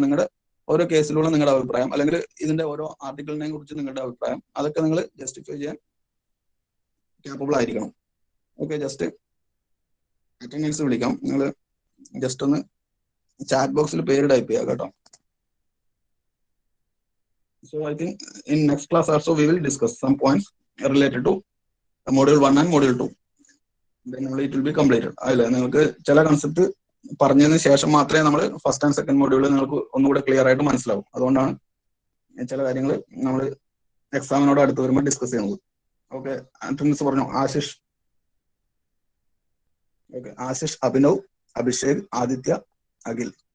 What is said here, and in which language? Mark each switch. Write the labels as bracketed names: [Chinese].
[Malayalam] നിങ്ങളുടെ ഓരോ കേസിലുള്ള നിങ്ങളുടെ അഭിപ്രായം, അല്ലെങ്കിൽ ഇതിന്റെ ഓരോ ആർട്ടിക്കിളിനെ കുറിച്ച് നിങ്ങളുടെ അഭിപ്രായം, അതൊക്കെ നിങ്ങൾ ജസ്റ്റിഫൈ ചെയ്യാൻ കേപ്പബിൾ ആയിരിക്കണം. ഓക്കെ, ജസ്റ്റ് അറ്റൻഡൻസ് വിളിക്കാം. നിങ്ങൾ ജസ്റ്റ് ഒന്ന് ചാറ്റ് ബോക്സിൽ പേര് ടൈപ്പ് ചെയ്യുക കേട്ടോ. [English] So I think in next class also we will discuss some points related to module 1 and module 2. Then only it will be completed. [Malayalam] അല്ലേ, നിങ്ങൾക്ക് ചില കൺസെപ്റ്റ് പറഞ്ഞതിന് ശേഷം മാത്രമേ നമ്മൾ ഫസ്റ്റ് ആൻഡ് സെക്കൻഡ് മോഡ്യൂൾ നിങ്ങൾക്ക് ഒന്നുകൂടെ ക്ലിയർ ആയിട്ട് മനസ്സിലാവും. അതുകൊണ്ടാണ് ചില കാര്യങ്ങൾ നമ്മൾ എക്സാമിനോട് അടുത്ത് വരുമ്പോൾ ഡിസ്കസ് ചെയ്യുന്നത്. ഓക്കെ, അറ്റൻഡൻസ് പറഞ്ഞു. ആശിഷ്, ഓക്കെ, ആശിഷ്, അഭിനവ്, അഭിഷേക്, ആദിത്യ, അഖിൽ.